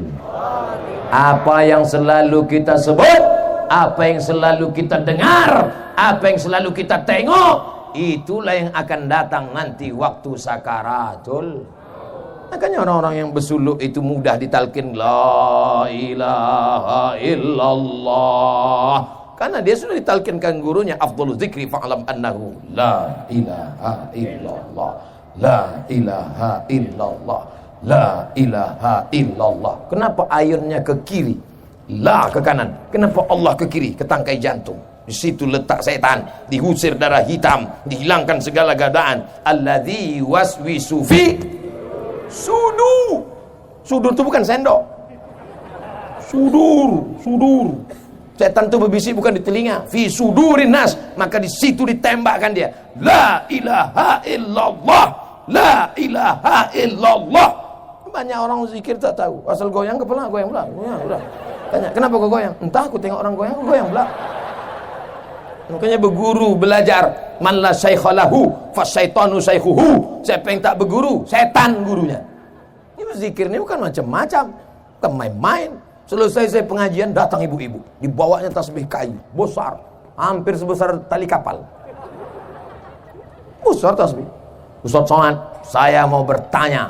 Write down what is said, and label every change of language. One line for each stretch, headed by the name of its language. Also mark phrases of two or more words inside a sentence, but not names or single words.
Indonesian: Apa yang selalu kita sebut, apa yang selalu kita dengar, apa yang selalu kita tengok, itulah yang akan datang nanti waktu sakaratul. Makanya orang-orang yang bersuluk itu mudah ditalkin
Arabic: لا إله إلا الله,
Indonesian: karena dia sudah ditalkinkan gurunya,
Arabic: أفضل الذكر فاعلم أنه لا إله إلا الله لا إله إلا الله لا إله إلا الله.
Indonesian: Kenapa ayunnya ke kiri, la ke kanan? Kenapa Allah ke kiri, ke tangkai jantung? Di situ letak setan, dihusir darah hitam, dihilangkan segala godaan.
Arabic: الذي يوسوس في صدور.
Indonesian: Sudur itu bukan sendok. Sudur. Setan itu berbisik bukan di telinga.
Arabic: في صدور الناس,
Indonesian: maka di situ ditembakkan dia.
Arabic: لا إله إلا الله لا إله إلا الله.
Indonesian: Banyak orang zikir tak tahu. Asal goyang kepala, goyang pula. Udah. Tanya, kenapa kau goyang? Entah, aku tengok orang goyang, aku goyang pula. Makanya berguru, belajar.
Arabic: من لا شيخ له فالشيطان شيخه.
Indonesian: Siapa yang tak berguru, setan gurunya. Ini zikir ini bukan macam-macam, bukan main-main. Selesai saya pengajian, datang ibu-ibu, dibawanya tasbih kayu besar, hampir sebesar tali kapal. Besar tasbih. Ustaz Somad, saya mau bertanya.